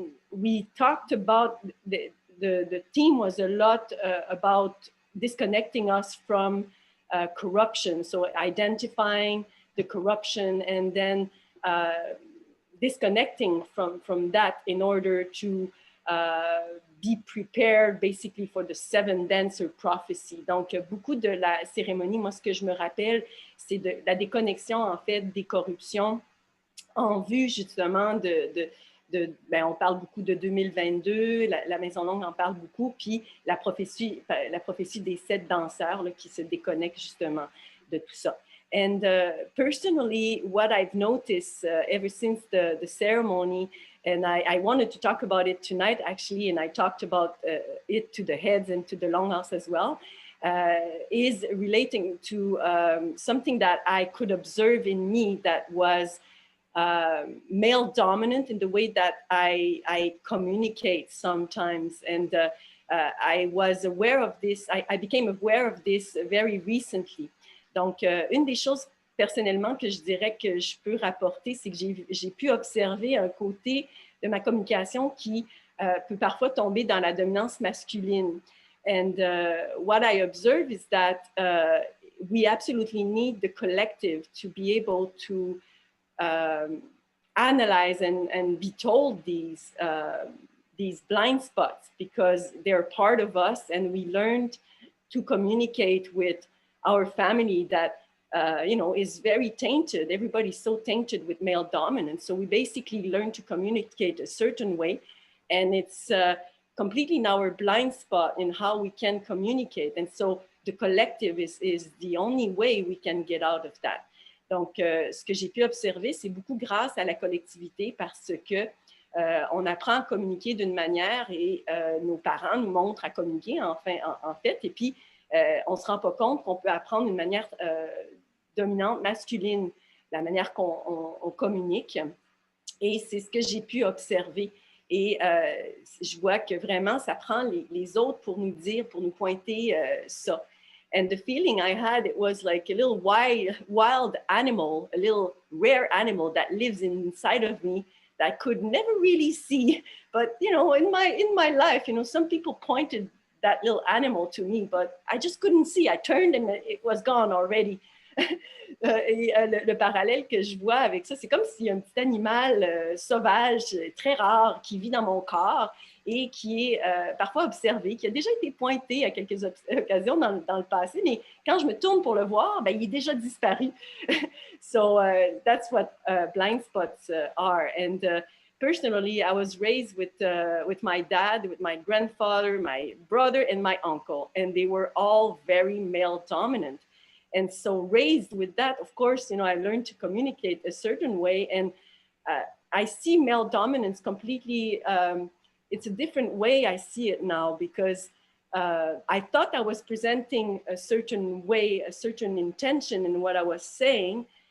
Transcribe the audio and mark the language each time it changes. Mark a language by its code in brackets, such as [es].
[en] We talked about, the theme was a lot about disconnecting us from corruption. So identifying the corruption and then disconnecting from that in order to be prepared basically for the 7 dancer prophecy. [fr] Donc, beaucoup de la cérémonie, moi, ce que je me rappelle, c'est de la déconnexion, en fait, des corruptions en vue, justement, ben, on parle beaucoup de 2022, la Maison Longue en parle beaucoup, puis la prophétie des 7 danseurs là, qui se déconnectent, justement, de tout ça. [en] And personally, what I've noticed ever since the ceremony, and I wanted to talk about it tonight, actually, and I talked about it to the heads and to the Longhouse as well, is relating to something that I could observe in me that was male dominant in the way that I communicate sometimes. And I was aware of this, I became aware of this very recently. [fr] Donc, une des choses personnellement que je dirais que je peux rapporter, c'est que j'ai pu observer un côté de ma communication qui peut parfois tomber dans la dominance masculine. [en] And what I observe is that we absolutely need the collective to be able to analyze and be told these blind spots because they're part of us, and we learned to communicate with our family that is very tainted. Everybody's so tainted with male dominance. So we basically learn to communicate a certain way, and it's completely in our blind spot in how we can communicate. And so the collective is the only way we can get out of that. [fr] Donc, ce que j'ai pu observer, c'est beaucoup grâce à la collectivité parce que on apprend à communiquer d'une manière et nos parents nous montrent à communiquer en fait, et puis on ne se rend pas compte qu'on peut apprendre d'une manière dominante, masculine, la manière qu'on communique. Et c'est ce que j'ai pu observer. Et je vois que vraiment, ça prend les autres pour nous dire, pour nous pointer ça. [en] And the feeling I had, it was like a little wild animal, a little rare animal that lives inside of me that I could never really see. But, in my life, some people pointed that little animal to me, but I just couldn't see. I turned and it was gone already. [fr] Et le parallèle que je vois avec ça, c'est comme s'il y a un petit animal sauvage, très rare, qui vit dans mon corps et qui est parfois observé, qui a déjà été pointé à quelques occasions dans le passé, mais quand je me tourne pour le voir, ben, il est déjà disparu. [en] So that's what blind spots are. And personally, I was raised with my dad, with my grandfather, my brother, and my uncle, and they were all very male dominant. And so raised with that, of course, you know, I learned to communicate a certain way. And I see male dominance completely, it's a different way I see it now, because I thought I was presenting a certain way, a certain intention in what I was saying.